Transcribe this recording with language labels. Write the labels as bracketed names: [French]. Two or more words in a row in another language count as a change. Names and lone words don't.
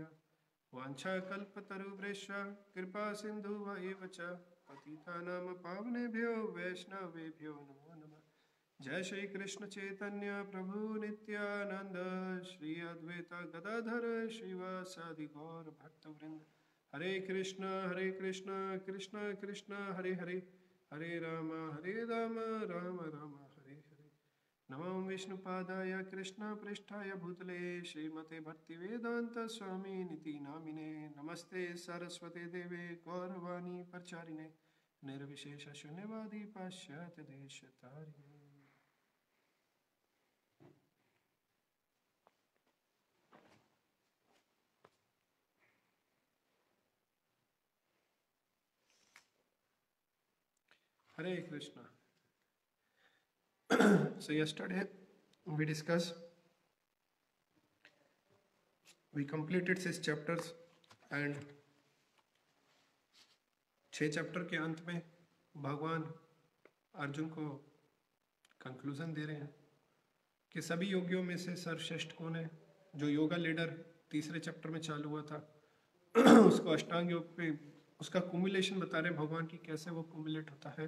[Sanskrit] वाञ्छाकल्पतरुभ्यश्च कृपा सिंधु एव च पतितानां पावनेभ्यो वैष्णवेभ्यो नमो नमः। जय श्री कृष्ण चैतन्य प्रभु नित्यानंद श्री अद्वैत गदाधर श्रीवासादि गौर भक्तवृंद। हरे कृष्ण कृष्ण कृष्ण हरे हरे हरे राम राम राम हरे हरे। नमो विष्णुपादाय कृष्ण पृष्ठाय भूतले श्रीमते भक्तिवेदांत स्वामी निति नामिने। नमस्ते सरस्वती देवे गौरवाणी प्रचारिणे निर्विशेष शून्यवादी पाश्चात्य देशतारिणे। Hare Krishna. [English] So yesterday we discussed, we completed 6 chapters and 6 [Hindi] चैप्टर के अंत में भगवान अर्जुन को कंक्लूजन दे रहे हैं कि सभी योगियों में से सर्वश्रेष्ठ कौन है। जो [English] yoga leader [Hindi] तीसरे चैप्टर में चालू हुआ था उसको अष्टांग योग पे उसका कुमुलेशन बता रहे हैं भगवान की कैसे वो कुमुलेट होता है।